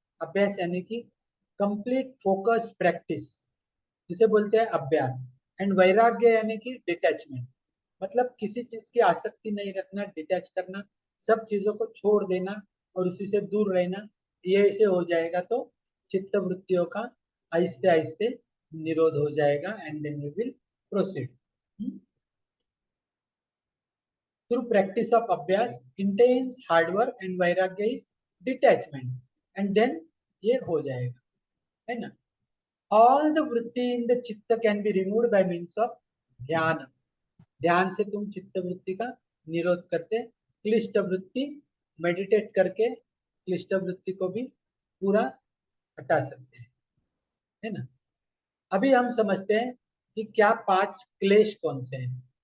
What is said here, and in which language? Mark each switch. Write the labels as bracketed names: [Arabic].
[Hindi] अभ्यास यानी कि कंप्लीट फोकस प्रैक्टिस, जिसे बोलते हैं अभ्यास। एंड वैराग्य यानी कि डिटैचमेंट, मतलब किसी चीज की आसक्ति नहीं रखना, डिटैच करना, सब चीजों को छोड़ देना और उसी से दूर रहना। ये ऐसे हो जाएगा तो चित्त वृत्तियों का आहिस्ते आहिस्ते निरोध हो जाएगा। [English] and then we will proceed through practice of abhyas, intense hard work and vairagya is detachment, and then [Hindi] ये हो जाएगा, है ना। [English] all the vritti in the chitta can be removed by means of dhyan. [Hindi] ध्यान से तुम चित्त वृत्ति का निरोध करते, क्लिष्ट वृत्ति मेडिटेट करके क्लिष्ट वृत्ति को भी पूरा हटा सकते हैं, है ना। अभी हम समझते हैं कि क्या पांच क्लेश कौन से हैं।